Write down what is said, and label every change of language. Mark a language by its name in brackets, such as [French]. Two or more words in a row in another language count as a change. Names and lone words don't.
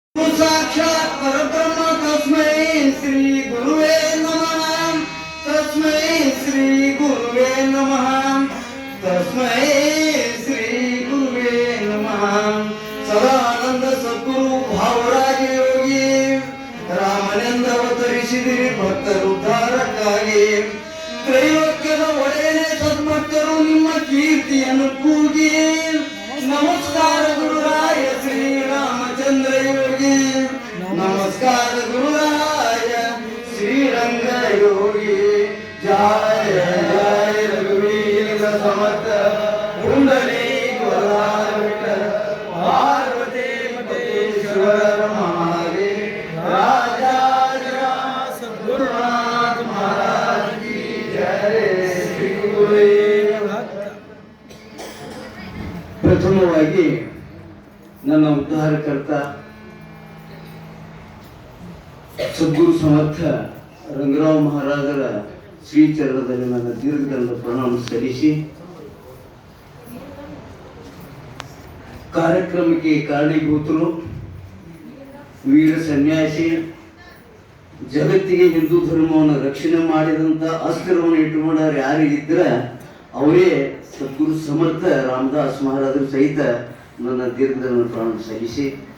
[Sanskrit] साक्षात् परब्रह्म तस्मै श्री गुरुवे नमः तस्मै श्री गुरुवे नमः तस्मै श्री गुरुवे नमः सदानंद सद्गुरु भावराज योगी [Kannada] ರಾಮನೆಂದ ಅವತರಿಸಿದಿರಿ ಭಕ್ತರುದ್ಧಾರಕ್ಕಾಗಿ ತ್ರೈಲೋಕ್ಯದ ಒಡೆಯನೇ ಸದ್ಭಕ್ತರು ನಿಮ್ಮ ಕೀರ್ತಿಯನ್ನು ಕೂಗಿ ನಮಸ್ಕಾರ ಗುರುರಾಯ ಶ್ರೀರಾಮಚಂದ್ರ ಯೋಗಿ ನಮಸ್ಕಾರ ಗುರುರಾಯ ಶ್ರೀರಂಗ ಯೋಗಿ ಜಯ ಜಯ ರಘುವೀರ ಸಮರ್ಥ ಕುಂಡಲಿ ಪಾರ್ವತಿ ಪತೇಶ್ವರ ಮಹಾದೇವ [Hindi] राजा सद्गुरुनाथ महाराज की जय श्री गुरुदेव [Kannada] ಪ್ರಥಮವಾಗಿ ನನ್ನ ಉದ್ಧಾರಕರ್ತ ಸದ್ಗುರು ಸಮರ್ಥ ರಂಗರಾವ್ ಮಹಾರಾಜರ ಶ್ರೀಚರಣದಲ್ಲಿ ನನ್ನ ದೀರ್ಘದಂಡ ಪ್ರಣಾಮ ಸಲ್ಲಿಸಿ ಕಾರ್ಯಕ್ರಮಕ್ಕೆ ಕಾರಣೀಭೂತರು ವೀರ ಸನ್ಯಾಸಿ ಜಗತ್ತಿಗೆ ಹಿಂದೂ ಧರ್ಮವನ್ನು ರಕ್ಷಣೆ ಮಾಡಿದಂತ ಅಸ್ತ್ರವನ್ನು ಇಟ್ಟುಕೊಂಡವ್ರು ಯಾರು ಇದ್ರ ಅವರೇ ಸದ್ಗುರು ಸಮರ್ಥ ರಾಮದಾಸ್ ಮಹಾರಾಜರು ಸಹಿತ ನನ್ನ ದೀರ್ಘದ ಪ್ರಾಣ ಸಲ್ಲಿಸಿ